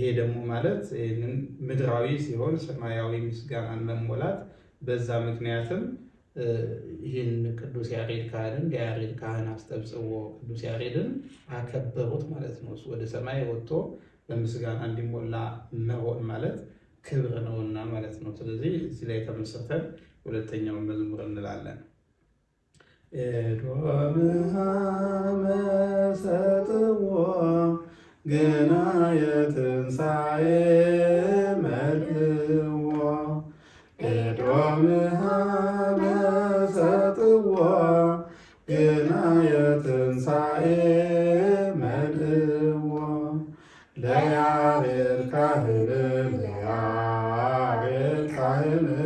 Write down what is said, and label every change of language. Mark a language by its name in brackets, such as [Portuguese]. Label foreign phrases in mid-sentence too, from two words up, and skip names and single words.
[Amharic] ደግሞ ማለት ይህንን ምድራዊ ሲሆን ሰማያዊ ምስጋናን መሞላት፣ በዛ ምክንያትም ይህን ቅዱስ ያሬድ ካህንን የያሬድ ካህን አስተብጽዎ ቅዱስ ያሬድን አከበሩት ማለት ነው። እሱ ወደ ሰማይ ወጥቶ በምስጋና እንዲሞላ መሆን ማለት ክብር ነውና ማለት ነው። ስለዚህ እዚህ ላይ ተመሰርተን ሁለተኛውን መዝሙር እንላለን። [Geez] ኤዶምሃ መሰጥዎ ገናየ ትንሣኤ መልእዎ ኤዶምሃ መሰጥዎ ገናየ ትንሣኤ መልእዎ ለያሬድ ካህን ለያሬድ ካህን